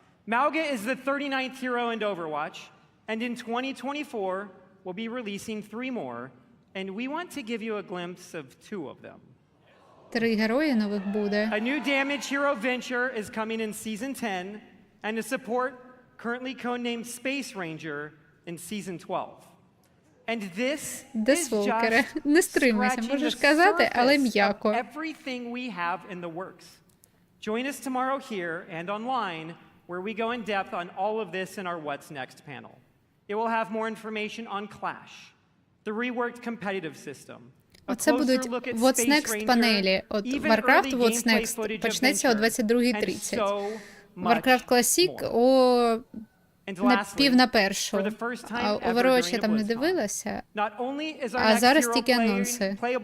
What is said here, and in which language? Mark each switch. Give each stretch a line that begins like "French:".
English: Mauga is the 39th hero in Overwatch, and in 2024, we'll be releasing 3 more, and we want to give you a glimpse of 2 of them.
Ukrainian: 3 герої нових буде.
English: A new damage hero Venture is coming in Season 10, and a support currently codenamed Space Ranger in Season 12. And this is just
Ukrainian: не стримайся, можеш казати, але м'яко.
English: Everything we have in the works. Join us tomorrow here and online, where we go in depth on all of this in our What's Next panel. It will have more information on Clash, the reworked competitive system,
Ukrainian: Оце будуть What's Next панелі. От Warcraft What's Next почнеться о 22:30. Warcraft Classic о на пів на першу. А Overwatch я там не дивилася. А зараз тільки анонси.